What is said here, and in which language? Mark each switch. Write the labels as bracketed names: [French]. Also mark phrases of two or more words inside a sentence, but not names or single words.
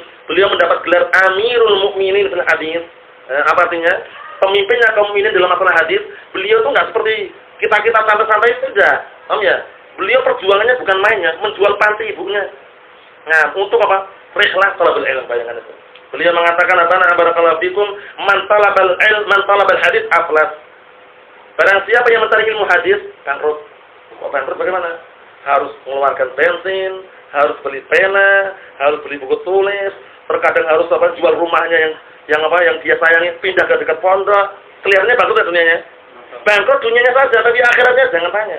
[Indonesian] Beliau mendapat gelar [Arabic] أمير المؤمنين في الحديث. [Indonesian] Apa artinya? Pemimpinnya kaum mukminin dalam masalah hadis. Beliau tuh enggak seperti kita santai-santai saja. Paham ya? Beliau perjuangannya bukan mainnya, menjual panti ibunya. Nah, untuk apa? [Arabic] رحلة طلب العلم, [Indonesian] bayangkan itu. Beliau mengatakan apa? [Arabic] بارك الله فيكم, من طلب العلم من طلب الحديث أفلس. [Indonesian] Barang siapa yang mencari ilmu hadis, bangkrut. Kok bangkrut bagaimana? Harus mengeluarkan bensin, harus beli pena, harus beli buku tulis, terkadang harus jual rumahnya yang dia sayangi, pindah ke dekat pondok. Kelihatannya bangkrut ya dunianya. Bangkrut dunianya saja, tapi akhiratnya jangan tanya.